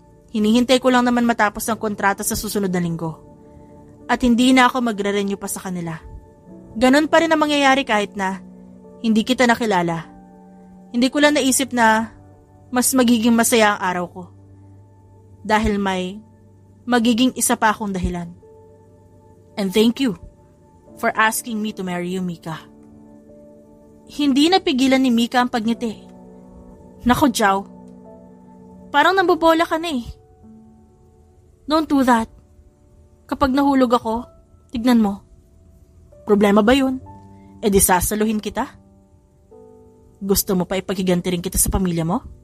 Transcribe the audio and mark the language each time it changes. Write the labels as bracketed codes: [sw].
[tl] Hinihintay ko lang naman matapos ang kontrata sa susunod na linggo. At hindi na ako magre-renew pa sa kanila. Ganon pa rin ang mangyayari kahit na hindi kita nakilala. Hindi ko lang naisip na mas magiging masaya ang araw ko. Dahil may magiging isa pa akong dahilan. [en] And thank you for asking me to marry you, Mika. [tl] Hindi napigilan ni Mika ang pagngiti. Nako, Jow. Parang nambobola ka na eh. [en] Don't do that. [tl] Kapag nahulog ako, tignan mo. Problema ba yun? E di sasaluhin kita? Gusto mo pa ipaghiganti rin kita sa pamilya mo?